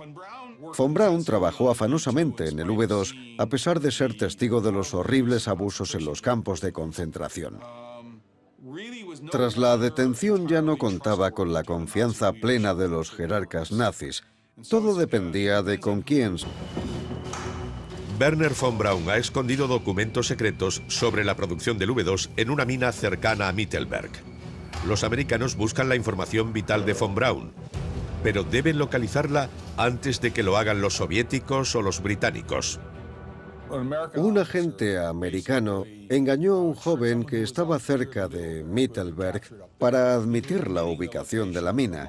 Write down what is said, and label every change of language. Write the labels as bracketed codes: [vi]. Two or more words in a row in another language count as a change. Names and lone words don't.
[es] Von Braun trabajó afanosamente en el V2 a pesar de ser testigo de los horribles abusos en los campos de concentración. Tras la detención ya no contaba con la confianza plena de los jerarcas nazis. Todo dependía de con quién. Wernher von Braun ha escondido documentos secretos sobre la producción del V2 en una mina cercana a Mittelberg. Los americanos buscan la información vital de von Braun, pero deben localizarla antes de que lo hagan los soviéticos o los británicos. Un agente americano engañó a un joven que estaba cerca de Mittelberg para admitir la ubicación de la mina.